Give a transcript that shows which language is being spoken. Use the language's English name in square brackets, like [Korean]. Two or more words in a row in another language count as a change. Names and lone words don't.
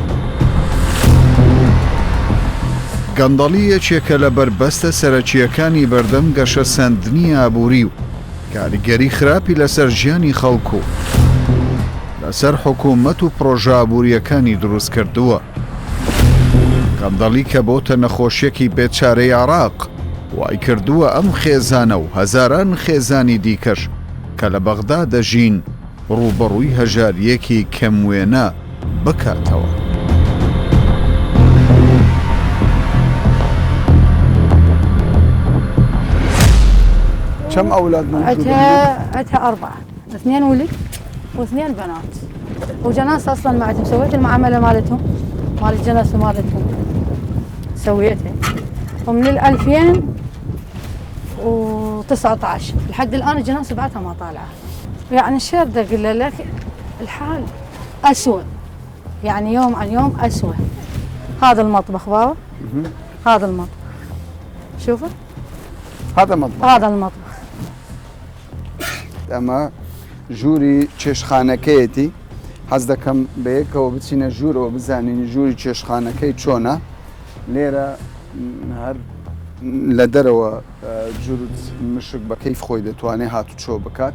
[Central Kurdish] گەندەڵی یەکێکە لە بربەستە سەرەکیەکانی بەردەم گەشە سەندنی ئابووری و کاریگەری خراپی لەسەر ژیانی خەڵکو لەسەر حکوومەت و پرۆژە ئابووریەکانی دروست کردووە. گەندەڵی کە بۆتە نەخۆشیەکی بێچارەی عێراق وای کردووە ئەم خێزانە و هەزاران خێزانی دیکەش کە لە بەغدا دەژین ڕوبەڕووی هەژاریەکی کەموێنە بکاتەوە. [Arabic] كم أولاد موجودين؟ عندها 4 2 ولد و2 بنات وجناس أصلا ما عندهم. سويت المعاملة مالتهم مال الجناس مالتهم سويتها ومن 2019 لحد الآن الجناس بعدها ما طالعة. يعني الشيء بدي أقول لك الحال أسوأ، يعني يوم عن يوم أسوأ. هذا المطبخ بابا، هذا المطبخ شوفه، هذا مطبخ، هذا المطبخ. [Central Kurdish] ئەمە ژووری چێشخانەکەیەتی حەز دەکەم بەیەکەوە بچینە ژوورەوە بزانین ژووری چێشخانەکەی چۆنە. لێرە هەر لە دەرەوە جوورت مشک بە کەیف خۆی دەتوانێت هاتو چۆ بکات.